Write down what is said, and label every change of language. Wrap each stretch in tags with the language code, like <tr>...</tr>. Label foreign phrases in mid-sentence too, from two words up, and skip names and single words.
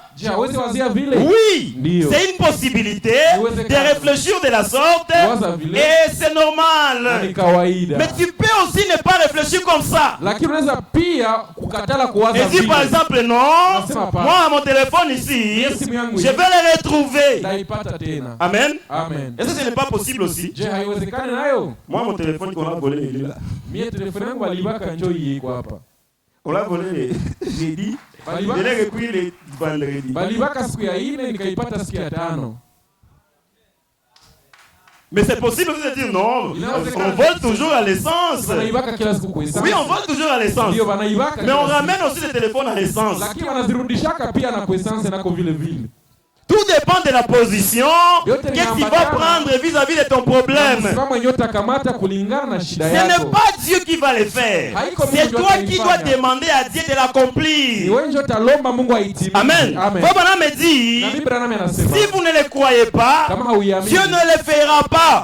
<fr>Oui. C'est une possibilité de réfléchir de la sorte. Et c'est normal. Mais tu peux aussi ne pas réfléchir comme ça. Et si par exemple non, moi à mon téléphone ici,</fr> <sw>Yes, simu yangu</sw> <fr>je</fr> <sw>hii.</sw> <fr>vais les retrouver.</fr> <sw>Ndaipata tena. Amen. Amen.</sw> <fr>Est-ce que ce n'est pas possible aussi? Je,</fr> <sw>haiwezekani nayo?</sw> <fr>Moi, mon téléphone qu'on a volé, il est là.</fr> <sw>Mie telefoni yangu walibaka njoo hii iko hapa.</sw> <fr>On l'a volé les jeudi. Je l'ai repris les vendredi.</fr> <sw>Balibaka siku ya 4 nikaipata siku ya 5.</sw> <fr>Mais c'est possible de dire non. On vole toujours à l'essence.</fr> <sw>Wanaibaka kila siku kwa essence.</sw> <fr>Oui, on vole toujours à l'essence.</fr> <sw>Ndio wanaibaka.</sw> <fr>Mais on ramène aussi les téléphones à l'essence.</fr> <sw>Lakini wanazirudishaka pia na kwa essence nako vile vile.</sw> <fr>Tout dépend de la position que tu vas prendre vis-à-vis de ton problème. Ce n'est pas Dieu qui va le faire. C'est toi qui dois demander à Dieu de l'accomplir. Amen. Abraham me dit, si vous ne le croyez pas, Dieu ne le fera pas.</fr>